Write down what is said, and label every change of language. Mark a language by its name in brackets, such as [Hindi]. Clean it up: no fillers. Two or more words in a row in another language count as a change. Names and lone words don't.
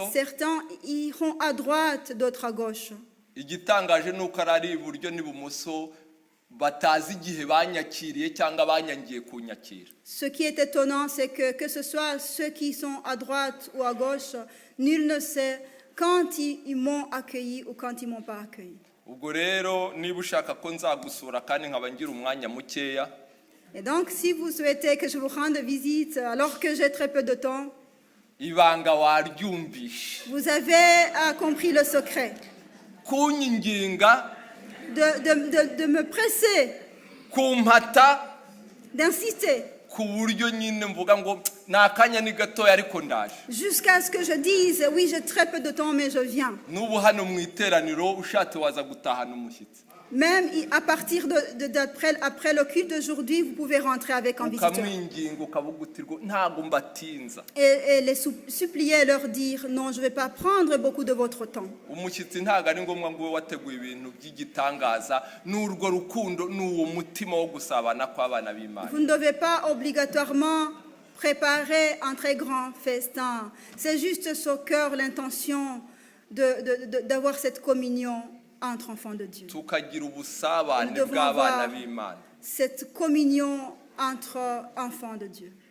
[French] Certains iront à droite, d'autres à gauche. [Kinyarwanda] Igitangaje nuko ari iburyo n'ibumoso batazi igihe banyakiriye cyangwa banyangiye kunyakira. [French] Ce qui est étonnant, c'est que ce soit ceux qui sont à droite ou à gauche, nul ne sait quand ils m'ont accueilli ou quand ils m'ont pas accueilli. [Kinyarwanda] Ubwo rero niba ushaka ko nzagusura kandi nkaba ngira umwanya mukeya, [French] Et donc, si vous souhaitez que je vous rende visite alors que j'ai très peu de temps, [Kinyarwanda] ibanga waryumvishe. [French] vous avez compris le secret. [Kinyarwanda] Kunyinginga, [French] De me presser, [Kinyarwanda] kumpata, [French] d'insister, [Kinyarwanda] ku buryo nyine mvuga ngo nakanya ni gatoya ariko ndaje. [French] jusqu'à ce que je dise, oui, j'ai très peu de temps, mais je viens. [Kinyarwanda] N'ubu hano mu iteraniro ushatse waza gutahana umushyitsi. [French] Même à partir après le culte d'aujourd'hui, vous pouvez rentrer avec un visiteur. [Kinyarwanda] Ukamwinginga ukavuga uti ntabwo mbatinza. [French] Et les supplier, leur dire, non, je ne vais pas prendre beaucoup de votre temps. [Kinyarwanda] Umushyitsi ntabwo ari ngombwa ngo ube wateguye ibintu by'igitangaza, n'urwo rukundo n'uwo mutima wo gusabana kw'abana b'Imana. [French] Vous ne devez pas obligatoirement préparer un très grand festin. C'est juste ce cœur, l'intention d'avoir cette communion entre enfants de Dieu. [Kinyarwanda] Tukagira ubusabane [French] Nous devons [Kinyarwanda] bw'abana [French] avoir [Kinyarwanda] b'Imana. [French] cette communion entre enfants de Dieu.